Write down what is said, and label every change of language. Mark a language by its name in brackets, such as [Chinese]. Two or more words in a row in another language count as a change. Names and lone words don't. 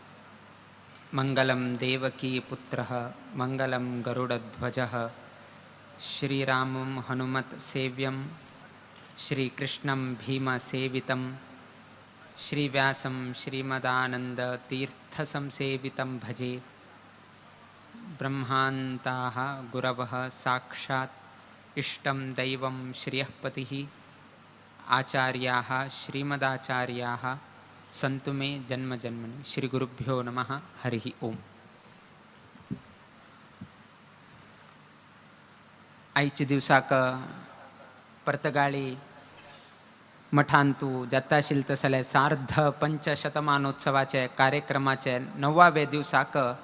[Sanskrit] मंगलं देवकीपुत्रः मंगलं गरुडध्वजः श्रीरामं हनुमत् सेव्यं श्रीकृष्णं भीमसेवितं श्रीव्यासं श्रीमदानन्दतीर्थसंसेवितं भजे। ब्रह्मान्ताः गुरवः साक्षात् इष्टं दैवं श्रियःपतिः आचार्याः श्रीमदाचार्याः संतु मे जन्मजन्मनि। श्रीगुरुभ्यो नमः। हरिः ओम। [Konkani] आयच्या दिवसाक परतगाळी मठांतू जाता आशिल्ले तसले सार्ध पंचशतमानोत्सवाचे कार्यक्रमाचे 9व्या दिवसाक